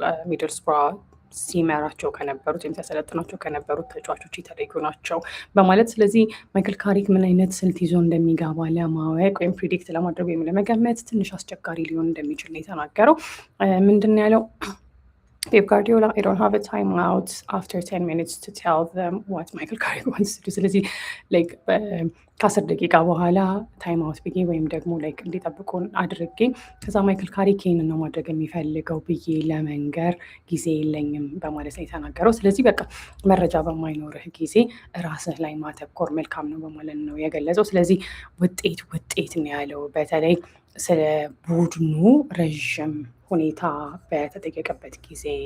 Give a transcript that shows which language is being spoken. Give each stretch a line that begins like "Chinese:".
Amharic: ሚድልስብሮ ሲመራቸው ከነበሩት ወይም ሲያሰለጥናቸው ከነበሩት ተጫዋቾች የተለዩ ናቸው በማለት ስለዚህ ማይክል ካሪክ ምን አይነት ስልት ይዞ እንደሚገባ ለማወቅ ወይም ፕሪዲክት ለማድረግ ወይም ለመገመት ትንሽ አስቸጋሪ ሊሆን እንደሚችል ነው የተናገረው። ምንድን ነው ያለው?
English: Pep Guardiola, I don't have a timeout after 10 minutes to tell them what Michael Carrick wants to do.
Amharic: ስለዚህ ላይክ ከ10 ደቂቃ በኋላ ታይም አውት ብዬ ወይም ደግሞ ላይክ እንዲጠብቁን አድርጌ ከዛ ማይክል ካሪክ ይህንን ነው ማድረግ የሚፈልገው ብዬ ለመንገር ጊዜ የለኝም በማለት ነው የተናገረው። ስለዚህ በቃ መረጃ በማይኖርህ ጊዜ ራስህ ላይ ማተኮር መልካም ነው በማለት ነው የገለጸው። ስለዚህ ውጤት ነው ያለው። በተለይ ስለ ቡድኑ ረዥም ሁኔታ በተጠየቀበት ጊዜ